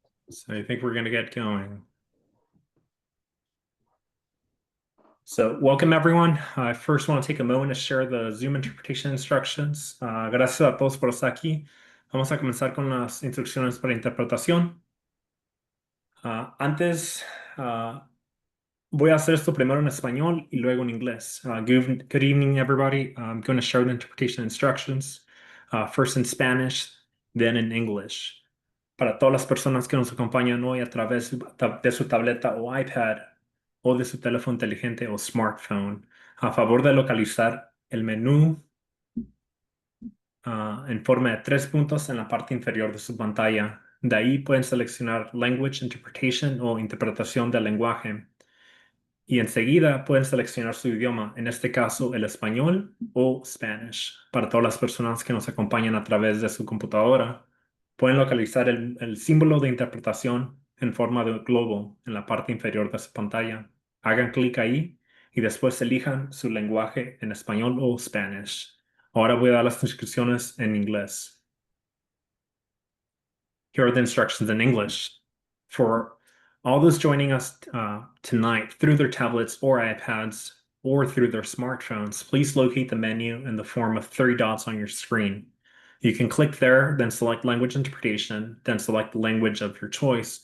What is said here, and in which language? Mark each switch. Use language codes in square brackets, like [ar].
[en] So I think we're going to get going. So welcome everyone. I first want to take a moment to share the Zoom interpretation instructions. [es] Gracias a todos por estar aquí. Vamos a comenzar con las instrucciones para interpretación. Antes, voy a hacer esto primero en español y luego en inglés. [en] Good evening, everybody. I'm going to share the interpretation instructions, first in Spanish, then in English. [es] Para todas las personas que nos acompañan hoy a través de su tableta o iPad o de su teléfono inteligente o smartphone, a favor de localizar el menú en forma de 3 puntos en la parte inferior de su pantalla. De ahí pueden seleccionar Language Interpretation o interpretación del lenguaje. Y enseguida pueden seleccionar su idioma, en este caso el español o Spanish. Para todas las personas que nos acompañan a través de su computadora, pueden localizar el símbolo de interpretación en forma de globo en la parte inferior de su pantalla. Hagan clic ahí y después elijan su lenguaje en español o Spanish. Ahora voy a dar las instrucciones en inglés. [en] Here are the instructions in English. For all those joining us tonight through their tablets or iPads or through their smartphones, please locate the menu in the form of 3 dots on your screen. You can click there, then select Language Interpretation, then select the language of your choice.